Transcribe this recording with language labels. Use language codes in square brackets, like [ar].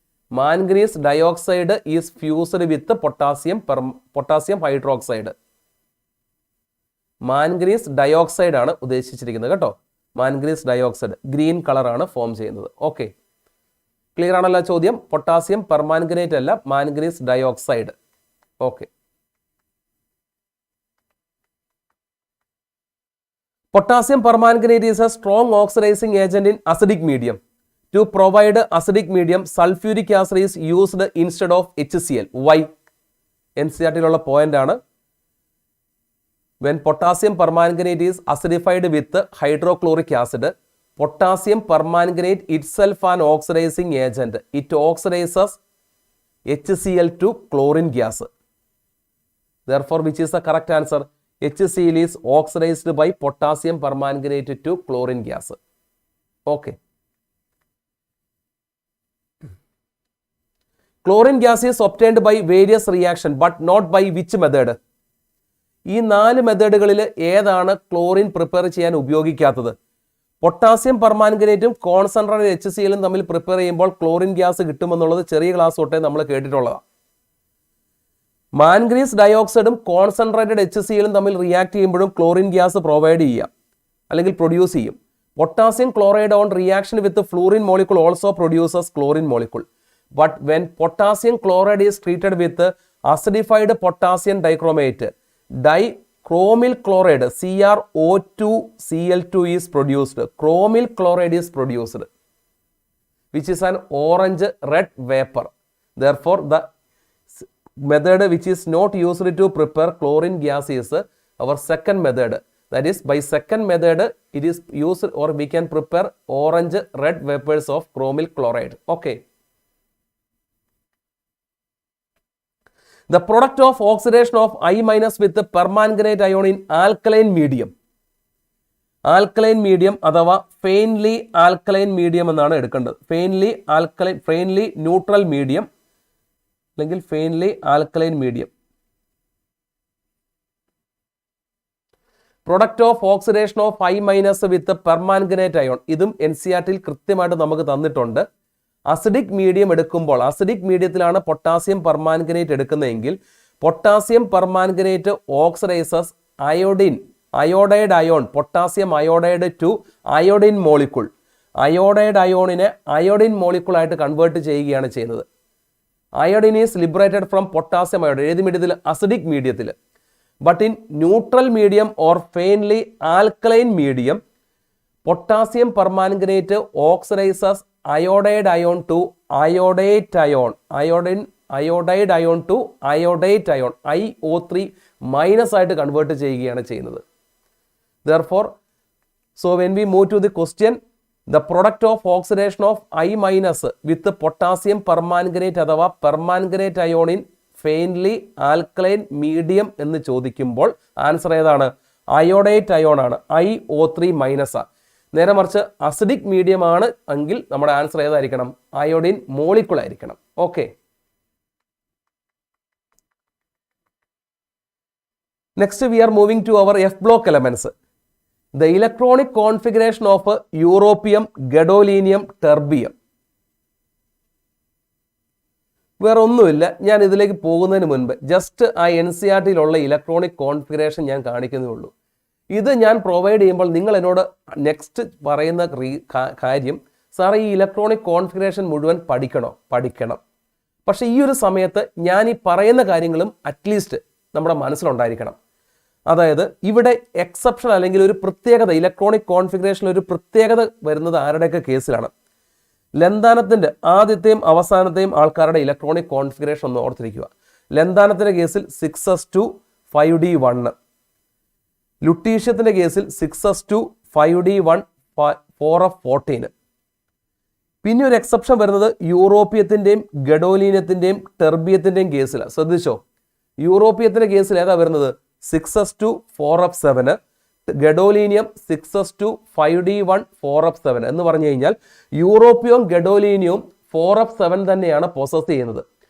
[en] Manganese dioxide is fused with potassium hydroxide. [ml] Manganese dioxide ആണ് ഉദ്ദേശിച്ചിരിക്കുന്നത് കേട്ടോ. മാംഗനീസ് ഡയോക്സൈഡ് ഗ്രീൻ കളറാണ് ഫോം ചെയ്യുന്നത്. ഓക്കെ, ക്ലിയർ ആണല്ലോ ചോദ്യം? പൊട്ടാസ്യം പെർമാംഗനേറ്റ് അല്ല, manganese dioxide. Okay. [en] Potassium permanganate is a strong oxidizing agent in acidic medium. To provide acidic medium, sulfuric acid is used instead of HCl. Why? [ml] NCERT ലുള്ള point ആണ്. [en] When potassium permanganate is acidified with hydrochloric acid, potassium permanganate itself an oxidizing agent. It oxidizes HCl to chlorine gas. Therefore, which is the correct answer? HCl is oxidized by potassium permanganate to chlorine gas. Okay. Chlorine gas is obtained by various reactions, but not by which method? [ml] ഈ 4 മെത്തേഡുകളിൽ ഏതാണ് chlorine prepare ചെയ്യാൻ ഉപയോഗിക്കാത്തത്? Potassium പെർമാംഗനേറ്റും concentrated HCl തമ്മിൽ prepare ചെയ്യുമ്പോൾ chlorine gas കിട്ടുമെന്നുള്ളത് ചെറിയ class തൊട്ടേ നമ്മൾ കേട്ടിട്ടുള്ളതാണ്. Manganese ഡയോക്സൈഡും concentrated HCl തമ്മിൽ react ചെയ്യുമ്പോഴും ക്ലോറിൻ ഗ്യാസ് പ്രൊവൈഡ് ചെയ്യാം അല്ലെങ്കിൽ പ്രൊഡ്യൂസ് ചെയ്യും. [en] Potassium chloride on reaction with fluorine molecule also produces chlorine molecule. But when potassium chloride is treated with acidified potassium dichromate, dichromyl chloride CrO2Cl2 is produced. Chromyl chloride is produced, which is an orange red vapor. Therefore, the method which is not used to prepare chlorine gas is our second method. That is, by second method, it is used, or we can prepare orange red vapors of chromyl chloride. Okay. The product of oxidation of I- with the permanganate ion in alkaline medium. [ml] Alkaline medium അഥവാ faintly alkaline medium എന്നാണ് എടുക്കേണ്ടത്. Faintly neutral medium അല്ലെങ്കിൽ faintly alkaline medium. [en] Product of oxidation of I- with permanganate ion. [ml] ഇതും NCERT കൃത്യമായിട്ട് നമുക്ക് തന്നിട്ടുണ്ട്. Acidic medium എടുക്കുമ്പോൾ, acidic മീഡിയത്തിലാണ് [en] Potassium permanganate എടുക്കുന്നതെങ്കിൽ potassium permanganate oxidises iodide ion, potassium iodide to iodine molecule. [ml] Iodide അയോണിനെ iodine molecule ആയിട്ട് convert ചെയ്യുകയാണ് ചെയ്യുന്നത്. [en] Iodine is liberated from potassium iodide. [ml] ഏത് മീഡിയത്തിൽ? അസിഡിക് മീഡിയത്തിൽ. [en] but in neutral medium or faintly alkaline medium, potassium permanganate oxidises iodide ion to iodate ion, iodide ion to iodate ion, [ml] IO3 minus ആയിട്ട് convert ചെയ്യുകയാണ് ചെയ്യുന്നത്. [en] Therefore, so when we move to the question, the product of oxidation of I- with potassium permanganate അഥവാ permanganate ion in faintly alkaline medium [ml] എന്ന് ചോദിക്കുമ്പോൾ answer ഏതാണ്? Iodate ion ആണ്, IO3 minus. നേരെ മറിച്ച് അസിഡിക് മീഡിയം ആണ് എങ്കിൽ നമ്മുടെ ആൻസർ ഏതായിരിക്കണം? അയോഡിൻ മോളിക്യൂൾ ആയിരിക്കണം. Okay. [en] Next we are moving to our F block elements. The electronic configuration of europium, gadolinium, terbium. [ml] വേറെ ഒന്നുമില്ല, ഞാൻ ഇതിലേക്ക് പോകുന്നതിന് മുൻപ് ജസ്റ്റ് ആ NCERT ഇലക്ട്രോണിക് കോൺഫിഗറേഷൻ ഞാൻ കാണിക്കുന്നേ ഉള്ളൂ. ഇത് ഞാൻ പ്രൊവൈഡ് ചെയ്യുമ്പോൾ നിങ്ങൾ എന്നോട് നെക്സ്റ്റ് പറയുന്ന കാര്യം, സാർ ഈ ഇലക്ട്രോണിക് കോൺഫിഗറേഷൻ മുഴുവൻ പഠിക്കണം. പക്ഷേ ഈ ഒരു സമയത്ത് ഞാൻ ഈ പറയുന്ന കാര്യങ്ങളും അറ്റ്ലീസ്റ്റ് നമ്മുടെ മനസ്സിലുണ്ടായിരിക്കണം. അതായത് ഇവിടെ എക്സെപ്ഷൻ അല്ലെങ്കിൽ ഒരു പ്രത്യേകത, ഇലക്ട്രോണിക് കോൺഫിഗറേഷനിൽ ഒരു പ്രത്യേകത വരുന്നത് ആരുടെയൊക്കെ കേസിലാണ്? ലന്താനത്തിൻ്റെ ആദ്യത്തെയും അവസാനത്തെയും ആൾക്കാരുടെ ഇലക്ട്രോണിക് കോൺഫിഗറേഷൻ ഒന്ന് ഓർത്തിരിക്കുക. ലന്താനത്തിൻ്റെ കേസിൽ 6s2 5d1, ലുട്ടീഷ്യത്തിൻ്റെ കേസിൽ 6s2 5d1 4f14. പിന്നെ ഒരു എക്സെപ്ഷൻ വരുന്നത് യൂറോപ്യത്തിൻ്റെയും ഗഡോലീനത്തിൻ്റെയും ടെർബിയത്തിൻ്റെയും കേസിലാണ്. ശ്രദ്ധിച്ചോ, യൂറോപ്യത്തിൻ്റെ കേസിൽ ഏതാ വരുന്നത്? 6s2 4f7, ഗഡോലീനിയം 6s2 5d1 4f7 എന്ന് പറഞ്ഞു കഴിഞ്ഞാൽ യൂറോപ്യവും ഗഡോലീനിയവും 4f7 തന്നെയാണ് പൊസസ് ചെയ്യുന്നത്.